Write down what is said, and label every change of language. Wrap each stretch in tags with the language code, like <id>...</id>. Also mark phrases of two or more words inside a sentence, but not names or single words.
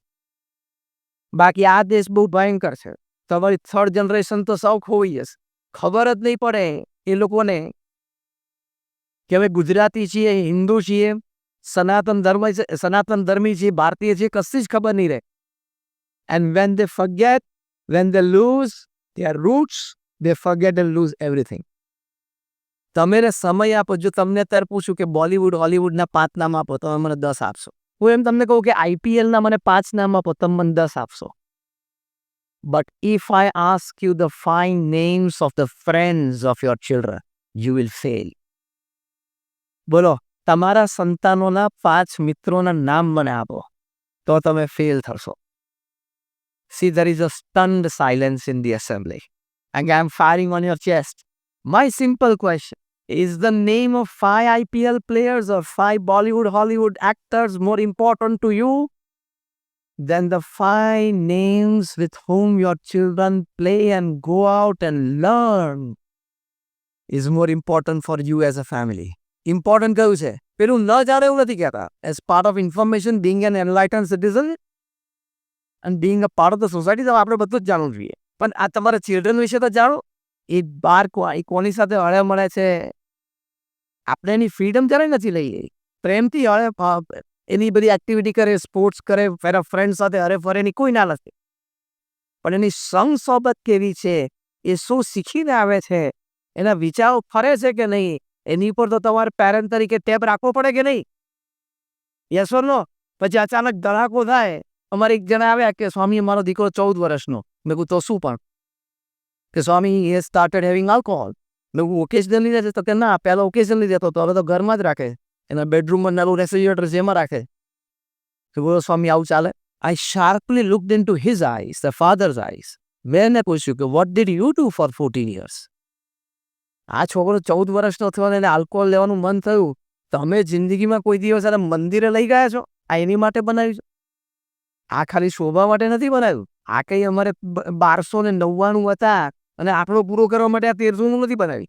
<gu>બાકી આ દેશ બહુ ભયંકર છે. તમારી 3rd જનરેશન તો સૌ ખોઈ જશે. ખબર જ નહીં પડે એ લોકોને કે હવે ગુજરાતી છીએ, હિન્દુ છીએ, સનાતન ધર્મી છીએ, ભારતીય છીએ, કશી જ ખબર નહીં રહે.</gu> <en>and when they forget, when they lose their roots, they forget and lose everything.</en> <gu>તમે સમય આપો. જો તમને અત્યારે પૂછું કે બોલિવૂડ, હોલિવૂડના 5 નામ આપો, તમે મને 10 આપશો. હું એમ તમને કહું કે આઈપીએલના મને 5 નામ આપો, તમે મને 10 આપશો.</gu> <en>But if I ask you the 5 names of the friends of your children, you will fail.</en> <gu>બોલો, તમારા સંતાનોના 5 મિત્રોના નામ મને આપો તો તમે ફેલ થશો.</gu> <en>See, there is a stunned silence in the assembly. And I'm firing on your chest. My simple question: is the name of 5 IPL players or 5 Bollywood, Hollywood actors more important to you than the 5 names with whom your children play and go out and learn? Is more important for you as a family.</en> <gu>Important કયું છે? પેલું ન જાણે એવું નથી કહેતા.</gu> <en>As part of information, being an enlightened citizen and being a part of the society,</en> <gu>તો આપણે બધું જ જાણવું જોઈએ. પણ આ તમારા ચિલ્ડ્રન વિશે તો જાણો. એ બાર કોની સાથે હળે મળે છે, આપણે એની ફ્રીડમ જ્યારે નથી લઈએ, પ્રેમથી હળે એની બધી એક્ટિવિટી કરે, સ્પોર્ટ્સ કરે, એના ફ્રેન્ડ સાથે હરે ફરે, એની કોઈ ના નથી. પણ એની સંગ સોબત કેવી છે, એ શું શીખીને આવે છે, એના વિચારો ફરે છે કે નહીં, એની પર તો તમારે પેરેન્ટ તરીકે ટેપ રાખવો પડે કે નહીં?</gu> <en>Yes or no?</en> <gu>પછી અચાનક ધડાકો થાય. અમારે એક જણા આવ્યા કે સ્વામી, મારો દીકરો 14 વર્ષનો. મેં કહું તો શું? પણ કે સ્વામી,</gu> <en>he started having alcohol.</en> <gu>મેં કહું ઓકેઝનલી રહેશે? તો કે ના, પહેલાં ઓકેઝનલી રહેતો હતો, હવે તો ઘરમાં જ રાખે, એના બેડરૂમમાં નાનું રેફ્રિજરેટર જેમાં રાખે. કે બોલો સ્વામી, આવું ચાલે?</gu> <en>I sharply looked into his eyes, the father's eyes.</en> <gu>મેં એને પૂછ્યું કે</gu> <en>what did you do for 14 years?</en> <gu>આ છોકરો 14 વર્ષનો થયો અને એને આલ્કોહોલ લેવાનું મન થયું. તમે જિંદગીમાં કોઈ દિવસ એને મંદિરે લઈ ગયા છો? આ એની માટે બનાવ્યું છે? આ ખાલી શોભા માટે નથી બનાવ્યું. આ કંઈ અમારે 1299 હતા અને આંકડો પૂરો કરવા માટે આ 1300 નથી બનાવી.</gu>